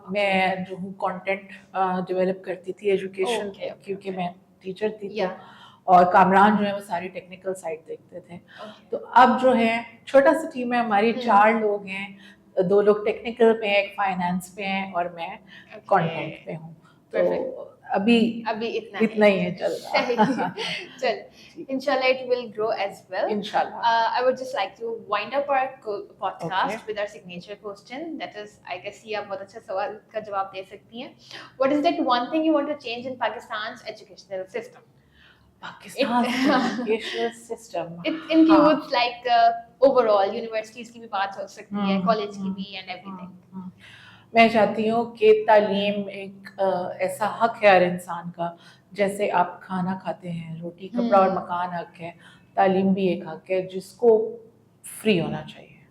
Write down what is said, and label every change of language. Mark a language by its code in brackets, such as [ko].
[ur] میں جو ہوں کانٹینٹ ڈیولپ کرتی تھی ایجوکیشن, کیونکہ میں ٹیچر تھی, اور کامران جو ہے وہ ساری ٹیکنیکل سائڈ دیکھتے تھے. تو اب جو ہے چھوٹا سا ٹیم ہے ہماری, 4 لوگ ہیں, 2 لوگ ٹیکنیکل پہ ہیں, ایک فائنانس پہ ہیں, اور میں کانٹینٹ پہ ہوں. تو ابھی اتنا ہی ہے چل رہا. [en] چل انشاءاللہ it will grow as well. Inshallah. I would just like to wind up our podcast with our signature question. That is, I guess [ur] یہ آپ بہت اچھا سوال کا جواب دے سکتی ہیں. [en] What is that one thing you want to change in Pakistan's educational system? Pakistan's educational system. It includes like overall universities [ur] کی بھی بات ہو سکتی ہے, [en] college کی بھی, and everything. [ur] میں چاہتی ہوں کہ تعلیم ایک ایسا حق ہے ہر انسان کا, جیسے آپ کھانا کھاتے ہیں, روٹی, کپڑا اور مکان حق ہے, تعلیم بھی ایک حق ہے جس کو فری ہونا چاہیے.